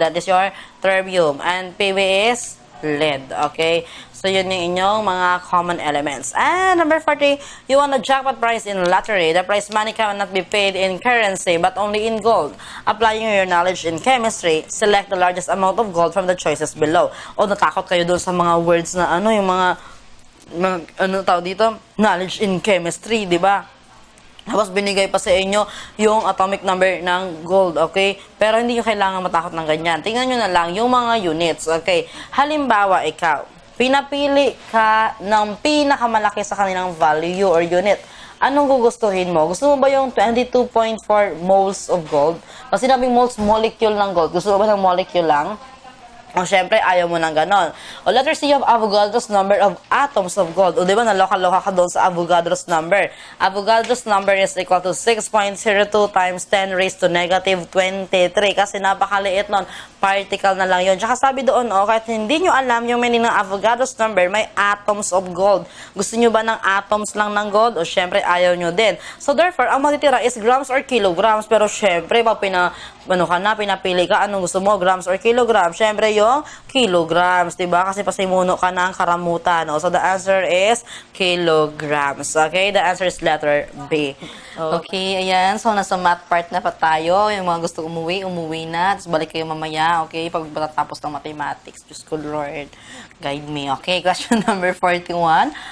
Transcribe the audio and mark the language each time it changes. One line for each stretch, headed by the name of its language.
English: That is your terbium. And Pb is lead. Okay?
Filipino: So, yun yung inyong mga common elements.
English: And number 40, you want a jackpot prize in lottery. The prize money cannot be paid in currency, but only in gold. Applying your knowledge in chemistry, select the largest amount of gold from the choices below.
Filipino: O, natakot kayo doon sa mga words na ano, yung mga ano tawag dito?
English: Knowledge in chemistry,
Filipino: di ba? Tapos binigay pa sa inyo yung atomic number ng gold, okay? Pero hindi nyo kailangan matakot ng ganyan. Tingnan nyo na lang yung mga units, okay? Halimbawa, ikaw, pinapili ka ng pinakamalaki sa kanilang value or unit. Anong gugustuhin mo? Gusto mo ba yung 22.4
English: moles of gold?
Filipino: Kasi sinabing moles, molecule ng gold. Gusto mo ba ng molecule lang? O, syempre, ayaw mo ng ganon.
English: O, letter C, you have Avogadro's number of atoms of gold.
Filipino: O, di ba, naloka-loka ka doon sa
English: Avogadro's number. Avogadro's number is equal to 6.02 times 10 raised to negative 23.
Filipino: Kasi napakaliit nun. particle na lang yun. Tsaka sabi doon, kahit hindi nyo alam yung meaning ng Avogadro's number, may
English: atoms of gold.
Filipino: Gusto nyo ba ng atoms lang ng gold? O syempre, ayaw nyo din. So, therefore, ang matitira is grams or kilograms. Pero syempre, pag pinapili ka, anong gusto mo,
English: grams or kilograms?
Filipino: Syempre, yung kilograms, diba? Kasi pasimuno ka ng karamutan.
English: So, the answer is kilograms. Okay? The answer is letter B. Okay, ayan. So,
Filipino: nasa math part na pa tayo. Yung mga gusto umuwi na. Tapos balik kayo mamaya. Okay? Pag tapos ng mathematics. Diyos ko, Lord.
English: Guide me. Okay, question number 41.